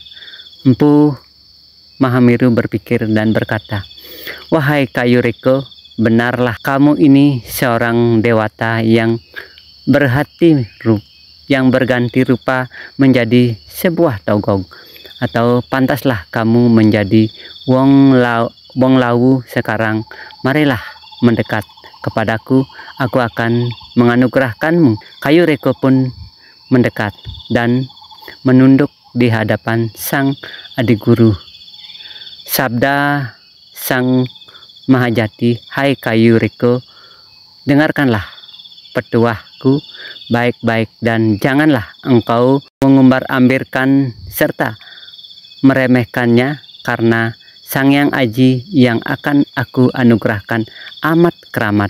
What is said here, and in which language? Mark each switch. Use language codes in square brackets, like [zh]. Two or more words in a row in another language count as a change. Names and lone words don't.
[id] Empu Mahameru berpikir dan berkata, "Wahai kayu reko, benarlah kamu ini seorang dewata yang berganti rupa menjadi sebuah togog. atau pantaslah kamu menjadi wong lawu sekarang. Marilah mendekat kepadaku, aku akan menganugerahkanmu. Kayu Reko pun mendekat dan menunduk di hadapan sang adiguru. Sabda sang Mahajati, hai kayu Reko, dengarkanlah petuahku baik-baik dan janganlah engkau mengumbar-ambirkan serta meremehkannya, karena Sang Yang Aji yang akan aku anugerahkan amat keramat.